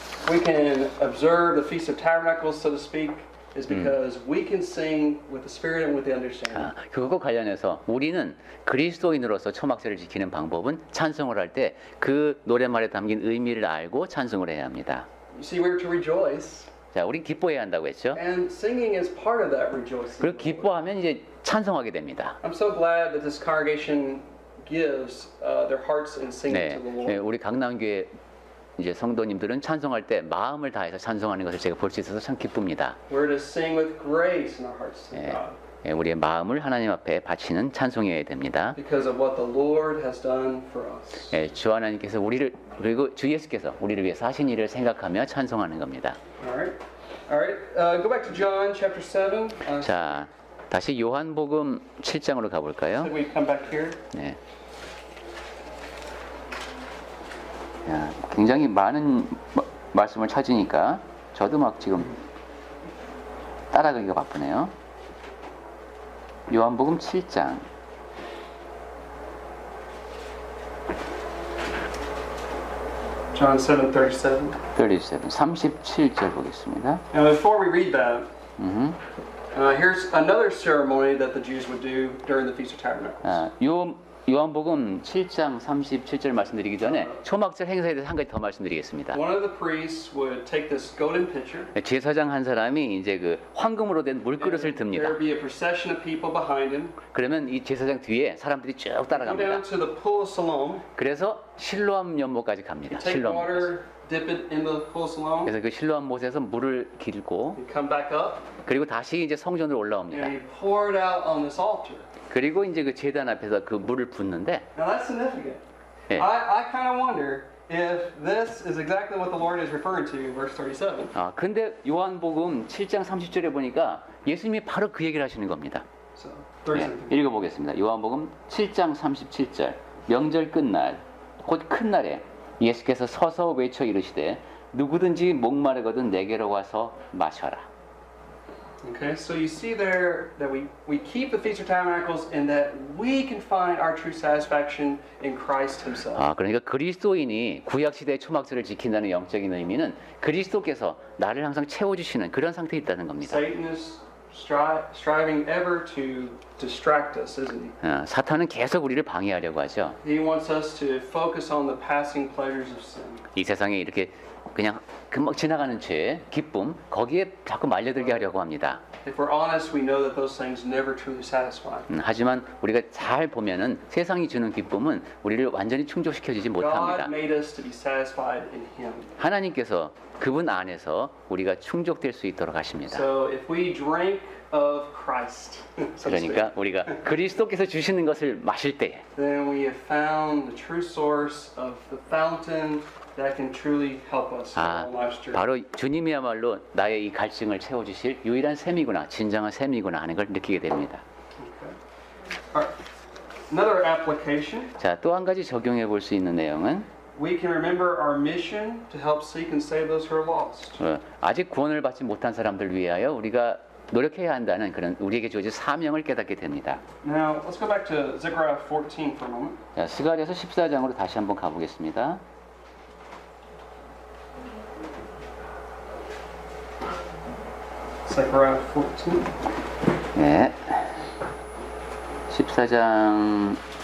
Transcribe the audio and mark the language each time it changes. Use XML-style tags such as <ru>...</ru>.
<en>we can observe the Feast of Tabernacles, so to speak, is because we can sing with the Spirit and with the understanding.</en> <ko>그것과 관련해서 우리는 그리스도인으로서 초막절을 지키는 방법은 찬송을 할 때 그 노랫말에 담긴 의미를 알고 찬송을 해야 합니다.</ko> <en>You see, we're to rejoice,</en> <ko>자, 우리 기뻐해야 한다고 했죠.</ko> <en>and singing is part of that rejoicing.</en> <ko>그리고 기뻐하면 이제 찬송하게 됩니다.</ko> <en>I'm so glad that this congregation gives their hearts in singing</en> <ko>네,</ko> <en>to the Lord.</en> <ko>우리 강남교회 이제 성도님들은 찬송할 때 마음을 다해서 찬송하는 것을 제가 볼 수 있어서 참 기쁩니다.</ko> <en>We're to sing with grace in our hearts to God</en> <ko>우리의 마음을 하나님 앞에 바치는 찬송이어야 됩니다.</ko> <en>because of what the Lord has done for us.</en> <ko>주 하나님께서 우리를 그리고 주 예수께서 우리를 위해서 하신 일을 생각하며 찬송하는 겁니다.</ko> <en>All right. Go back to John chapter 7.</en> <ko>자, 다시 요한복음 7장으로 가볼까요?</ko> <en>We come back here.</en> <ko>네. 야, 굉장히 많은 말씀을 찾으니까 저도 막 지금 따라가기가 바쁘네요. 요한복음 7장.</ko> <en>John 7:37.</en> <ko>37절 보겠습니다.</ko> <en>Now, before we read that, here's another ceremony that the Jews would do during the Feast of Tabernacles.</en> <ko>요한복음 7장 37절 말씀드리기 전에 초막절 행사에 대해서 한 가지 더 말씀드리겠습니다.</ko> <en>One of the priests would take this golden pitcher.</en> <ko>제사장 한 사람이 이제 그 황금으로 된 물그릇을 듭니다.</ko> <en>There would be a procession of people behind him.</en> <ko>그러면 이 제사장 뒤에 사람들이 쭉</ko> <en>Go</en> <ko>따라갑니다.</ko> <en>down to the pool of Siloam.</en> <ko>그래서 실로암 연못까지 갑니다.</ko> <en>Take</en> <ko>실로암 못.</ko> <en>water, dip it in the pool of Siloam.</en> <ko>그래서 그 실로암 못에서 물을 길고</ko> <en>You come back up</en> <ko>그리고 다시 이제 성전으로 올라옵니다. and you pour it out on this altar. 그리고 이제 그 제단 앞에서 그 물을 붓는데</ko> <en>Now that's significant.</en> <ko>예.</ko> <en>I kind of wonder if this is exactly what the Lord is referring to in verse 37.</en> <ko>아, 근데 요한복음 7장 30절에 보니까 예수님이 바로 그 얘기를 하시는 겁니다.</ko> <en>So,</en> <ko>예,</ko> <en>37.</en> <ko>읽어보겠습니다. 요한복음 7장 37절. 명절 끝날 곧 큰 날에 예수께서 서서 외쳐 이르시되 누구든지 목마르거든 내게로 와서 마셔라.</ko> <en>Okay, so you see there that we keep the Feast of Tabernacles and that we can find our true satisfaction in Christ Himself.</en> <ko>아, 그러니까 그리스도인이 구약 시대의 초막절을 지킨다는 영적인 의미는 그리스도께서 나를 항상 채워주시는 그런 상태에 있다는 겁니다.</ko> <en>Satan is striving ever to distract us, isn't he?</en> <ko>사탄은 계속 우리를 방해하려고 하죠.</ko> <en>He wants us to focus on the passing pleasures of sin.</en> <ko>이 세상에 이렇게 그냥 금방 지나가는 죄, 기쁨, 거기에 자꾸 말려들게 하려고 합니다.</ko> <en>If we're honest, we know that those things never truly satisfy.</en> <ko>하지만 우리가 잘 보면은 세상이 주는 기쁨은 우리를 완전히 충족시켜주지 못합니다.</ko> <en>God made us to be satisfied in Him.</en> <ko>하나님께서 그분 안에서 우리가 충족될 수 있도록 하십니다.</ko> <en>So if we drink of Christ, so to speak,</en> <ko>그러니까 우리가 그리스도께서 주시는 것을 마실 때</ko> <en>then we have found the true source of the fountain that can truly help us in</en> <ko>아,</ko> <en>our life's journey.</en> <ko>바로 주님이야말로 나의 이 갈증을 채워주실 유일한 샘이구나, 진정한 샘이구나 하는 걸 느끼게 됩니다.</ko> <en>Okay. All right. Another application.</en> <ko>자, 또 한 가지 적용해 볼 수 있는 내용은</ko> <en>We can remember our mission to help seek and save those who are lost.</en> <ko>아직 구원을 받지 못한 사람들 위하여 우리가 노력해야 한다는 그런 우리에게 주어진 사명을 깨닫게 됩니다.</ko> <en>Now, let's go back to Zechariah 14 for a moment.</en> <ko>자, 스가랴서 14장으로 다시 한번 가보겠습니다.</ko> <en>Zechariah 14.</en> <ko>네. 14장</ko>